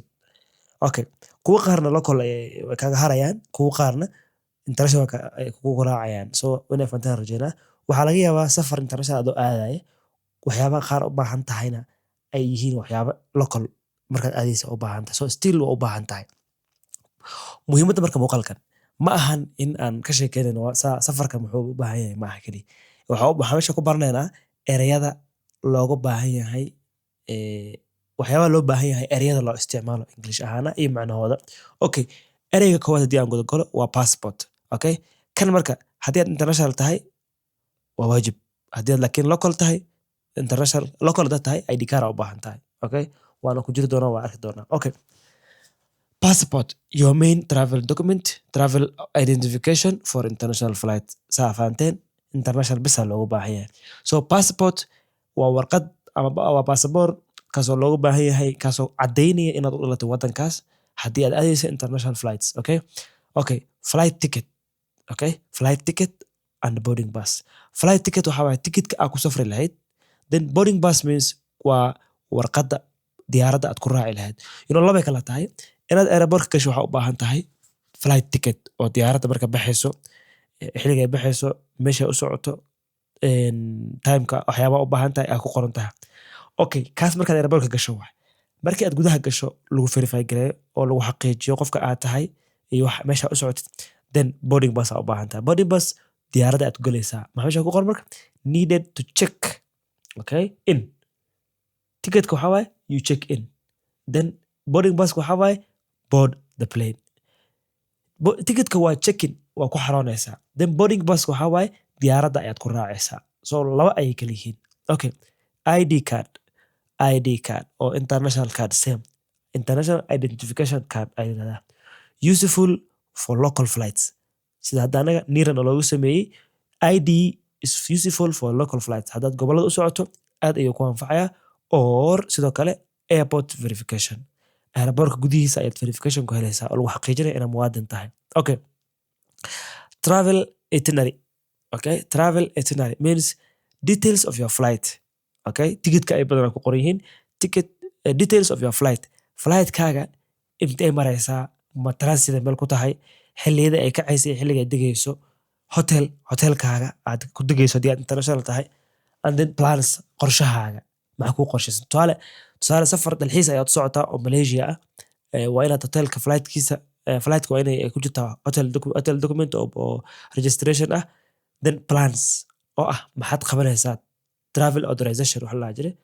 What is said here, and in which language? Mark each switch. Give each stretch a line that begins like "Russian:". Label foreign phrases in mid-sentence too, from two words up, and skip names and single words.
English: Okay.
Somali: Kuwa qaarna local way kaga harayaan, kuwa qaarna international ay kugu raacayaan. So inay fahantaan rajaynaa. Waxaa laga yaabaa safar international adoo aadaya, waxyaabaha qaar u baahan tahayna ay yihiin waxyaabo local markaad aadaysa u baahan tahay. So still waa u baahan tahay. Muhiimadda marka muuqaalkan ma ahan in aan ka sheekeynayno safarka muxuu u baahan yahay ma aha kaliya. Waxaan meesha ku baranaynaa ereyada looga baahan yahay, waxyaabaha loo baahan yahay ereyada loo isticmaalo English ahaana iyo macnahooda.
English: Okay.
Somali: Ereyga koowaad haddii aan guda galo waa passport.
English: Okay?
Somali: Kan marka haddii aad international tahay waa waajib. Haddii aad laakiin local tahay, international local dad tahay
English: ID card
Somali: u baahan tahay.
English: Okay?
Somali: Waana ku jiri doonaa waa arki doonaa.
English: Okay. Passport, your main travel document, travel identification for international flight.
Somali: Saa fahanteen international bisa loogu baahan yahay.
English: So passport
Somali: waa warqad ama waa passport kaasoo loogu baahan yahay kaasoo caddaynaya inaad u dhalatay waddankaas haddii aad aadayso
English: international flights. Okay? Okay. Flight ticket. Okay? Flight ticket and boarding pass. Flight ticket
Somali: waxaa waaye ticketka aad ku safri lahayd.
English: Then boarding pass means
Somali: waa warqadda diyaaradda aad ku raaci lahayd. Labay kala tahay. Inaad airport gasho waxaa u baahan tahay
English: flight ticket
Somali: oo diyaaradda marka baxayso, xilliga ay baxayso, meesha u socoto, timeka waxyaabaha u baahan tahay ay ku qoran tahay. Okay, kaas markaad airport gasho waay. Markii aad gudaha gasho lagu verify gareeyo oo lagu xaqiijiyo qofka aad tahay iyo wax meesha u socotid,
English: then boarding pass
Somali: u baahan tahay.
English: Boarding pass
Somali: diyaaradda aad ku galaysaa. Maxaa meesha ku qoran marka?
English: Needed to check. Okay? In.
Somali: Ticketka waxaa waaye
English: you check in. Then boarding pass
Somali: waxaa waaye
English: board the plane.
Somali: Ticketka waa check-in, waa ku xaroonaysaa.
English: Then boarding pass
Somali: waxaa waaye diyaaradda ayaad ku raacaysaa. So laba ayay kala yihiin.
English: Okay. ID card. ID card oo international card same. International identification card ay yiraahdaan. Useful for local flights.
Somali: Sida hadda anaga niran oo loogu sameeyay
English: ID is useful for local flights.
Somali: Haddaad gobollada u socoto aad ayuu ku anfacayaa or sidoo kale
English: airport verification.
Somali: Airportka gudihiisa ayaad verification ku helaysaa oo lagu xaqiijinayo inaad muwaadin tahay.
English: Okay. Travel itinerary. Okay? Travel itinerary means details of your flight. Okay?
Somali: Ticketka ay badanaa ku qoran yihiin.
English: Details of your flight.
Somali: Flight-kaaga intee maraysaa, ma transit meel ku tahay, xilliyada ay kacaysay, xilliga ay degayso, hotelkaaga aad ku degayso haddii aad international tahay,
English: and then plans qorshahaaga.
Somali: Maxaa ku qorshaysan? Tusaale safar dalxiis ayaad u socotaa oo Malaysia ah. Waa inaad hotelka flightka waa inay ku jirtaa
English: hotel document
Somali: oo registration ah.
English: Then plans
Somali: oo ah maxaad qabanaysaa?
English: Travel authorization
Somali: waxa la jiray.